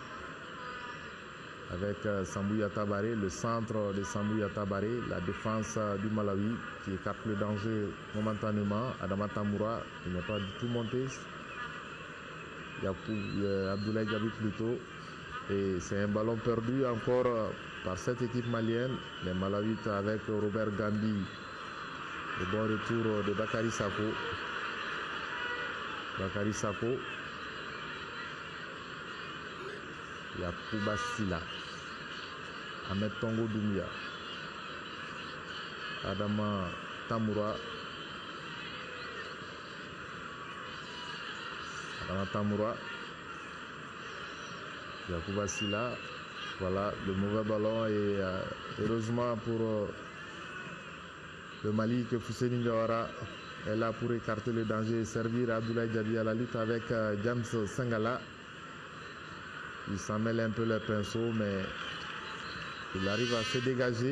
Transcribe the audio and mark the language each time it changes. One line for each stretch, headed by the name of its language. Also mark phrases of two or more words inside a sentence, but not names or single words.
French: Avec Sambou Tabaré, le centre de Sambou Tabaré, la défense du Malawi qui écarte le danger momentanément. Adama Tamboura, il n'est pas du tout monté. Abdoulaye Diaby plutôt. Et c'est un ballon perdu encore par cette équipe malienne. Les Malawites avec Robert Gambi. Le bon retour de Bakary Sako. Bakary Sako. Yacouba Silla. Ahmed Tongo Doumbia. Adama Tamboura. Adama Tamboura. Yacouba Silla. Voilà le mauvais ballon et heureusement pour le Mali que Fousseini Ndiawara est là pour écarter le danger et servir Abdoulaye Diaby à la lutte avec James Sangala. Il s'en mêle un peu les pinceaux, mais il arrive à se dégager.